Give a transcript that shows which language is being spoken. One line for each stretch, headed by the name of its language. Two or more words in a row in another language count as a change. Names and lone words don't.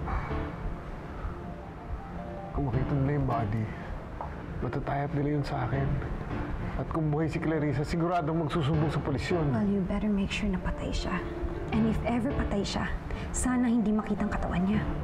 Filipino: Kung makita nila yung body, matatayap nila yun sa akin. At kung buhay si Clarissa, siguradong magsusumbong sa pulis yun.
English: Well, you better make sure
Filipino: na patay siya.
English: And if ever
Filipino: patay siya, sana hindi makitang katawan niya.